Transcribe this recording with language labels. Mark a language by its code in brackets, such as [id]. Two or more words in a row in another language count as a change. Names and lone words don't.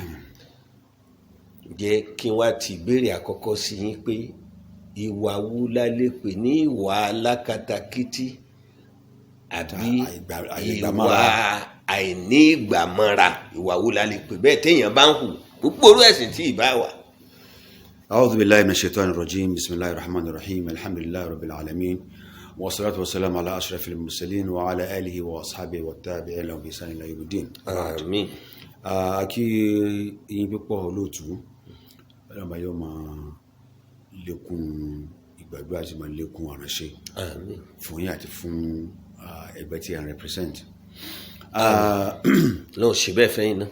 [yo] Jẹ́ kí n wá ti ìbéèrè àkọ́kọ́ sí yín pé ìwà wo la lè pè ní ìwà alákatakítí àbí ìwà àìní ìgbàmọ́ra? Ìwà wo la lè pè bẹ́ẹ̀ téèyàn bá ń hù gbogbo orú ẹ̀sìn tí ì bá wà? [ar] أعوذ بالله من الشيطان الرجيم بسم الله الرحمن الرحيم. الحمد لله رب العالمين. والصلاة والسلام على أشرف المرسلين وعلى آله وأصحابه والتابعين لهم بإحسان إلى يوم الدين. آمين. [yo] Akí yín púpọ̀ olóòtú, ọlọ́mọ yóò máa lékún ìgbàgbọ́ àti máa lékún àránṣẹ́ fún yín àti fún ẹgbẹ́ tí a ń represent. Lọ́wọ́ ṣe bẹ́ẹ̀ fẹ́yìn náà.